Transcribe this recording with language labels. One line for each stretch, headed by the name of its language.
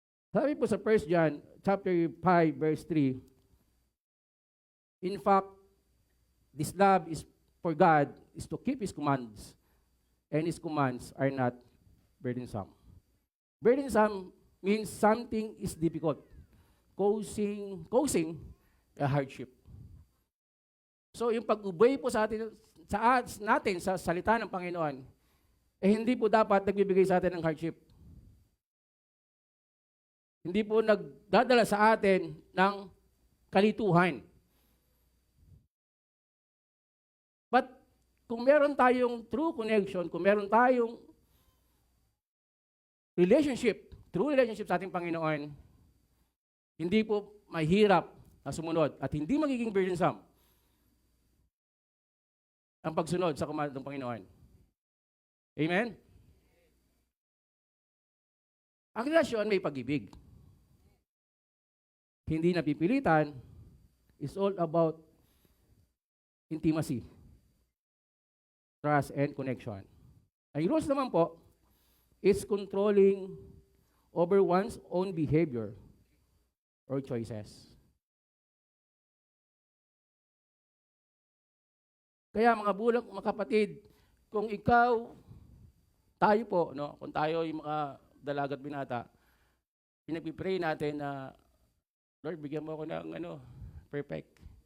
Filipino: Sabi po sa
English: 1 John chapter 5, verse 3, in fact, this love is for God is to keep His commands, and His commands are not burdensome. Burdensome means something is difficult, causing a hardship.
Filipino: So, yung pag-obey po natin sa salita ng Panginoon, hindi po dapat nagbibigay sa atin ng hardship. Hindi po nagdadala sa atin ng kalituhan. But kung meron tayong true connection, kung meron tayong true relationship sa ating Panginoon, hindi po mahirap na sumunod at hindi magiging burdensome ang pagsunod sa command ng Panginoon. Amen? Ang relasyon may pag-ibig. Hindi napipilitan,
English: is all about intimacy, trust, and connection.
Filipino: Ang rules naman po
English: is controlling over one's own behavior or choices.
Filipino: Kaya mga kapatid, kung tayo po, kung tayo yung mga dalagat binata, pinagpipray natin na Lord, bigyan mo ako ng perfect.